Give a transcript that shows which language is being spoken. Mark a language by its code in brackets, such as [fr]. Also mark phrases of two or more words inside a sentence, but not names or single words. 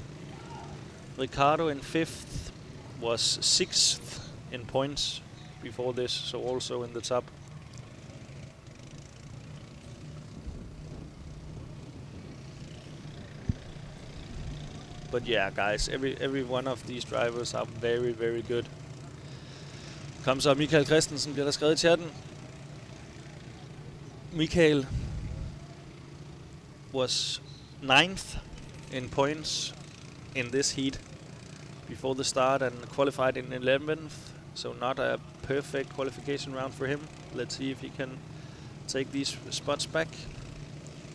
[en] Ricardo in fifth was 6th in points before this, so also in the top. But yeah, guys, every one of these drivers are very, very good. [da] Kom så, Michael Christensen bliver der skrevet i chatten. [en] Michael was 9th in points in this heat before the start and qualified in 11th. So not a perfect qualification round for him. Let's see if he can take these spots back.